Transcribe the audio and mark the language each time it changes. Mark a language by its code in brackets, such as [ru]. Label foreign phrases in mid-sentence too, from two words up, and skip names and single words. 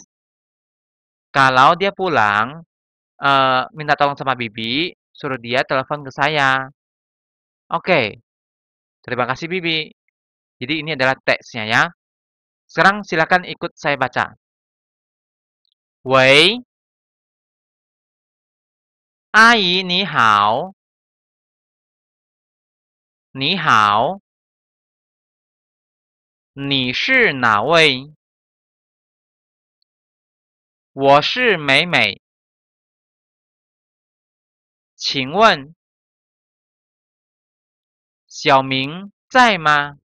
[id] Kalau dia pulang, minta tolong sama Bibi, suruh dia telepon ke saya. Oke, terima kasih Bibi. Jadi ini adalah teksnya ya. Sekarang silakan ikut saya baca. [zh] Wei, 阿姨你好，你好，你是哪位？我是美美，请问小明在吗？